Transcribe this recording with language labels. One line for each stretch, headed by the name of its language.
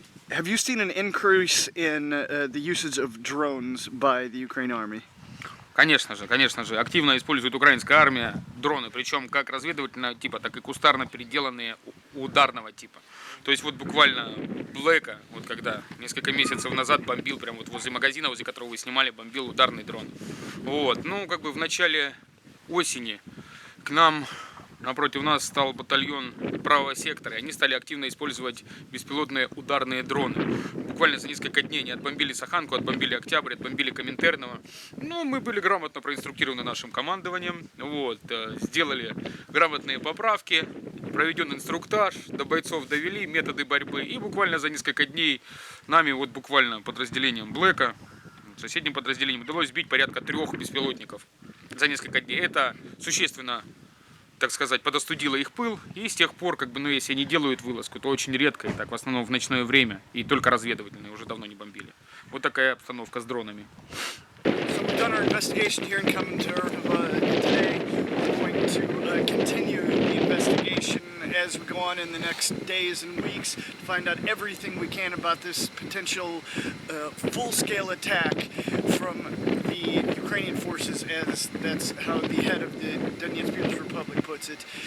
English: Have you seen an increase in the usage of drones by the Ukrainian army?
Russian: Конечно же, активно использует украинская армия дроны, причем как разведывательного типа, так и кустарно переделанные ударного типа. То есть вот буквально Блэка, вот когда несколько месяцев назад бомбил прямо вот возле магазина, возле которого вы снимали, бомбил ударный дрон. Вот, ну как бы в начале осени к нам, напротив нас, стал батальон правого сектора, и они стали активно использовать беспилотные ударные дроны. Буквально за несколько дней они отбомбили Саханку, отбомбили Октябрь, отбомбили Коминтерново. Но мы были грамотно проинструктированы нашим командованием, вот, сделали грамотные поправки, проведен инструктаж, до бойцов довели методы борьбы, и буквально за несколько дней нами, вот буквально подразделением Блэка, соседним подразделением, удалось сбить порядка 3 беспилотников за несколько дней. Это существенно, так сказать, подостудило их пыл, и с тех пор, как бы, ну, если они делают вылазку, то очень редко, и так в основном в ночное время, и только разведывательные, уже давно не бомбили. Вот такая обстановка с дронами.
English: So we've done our investigation here in Comintern today. We're going to continue the investigation as we go on in the next days and weeks to find out everything we can about this potential full-scale attack from the Ukrainian forces, as that's how the head of the Donetsk People's Republic puts it.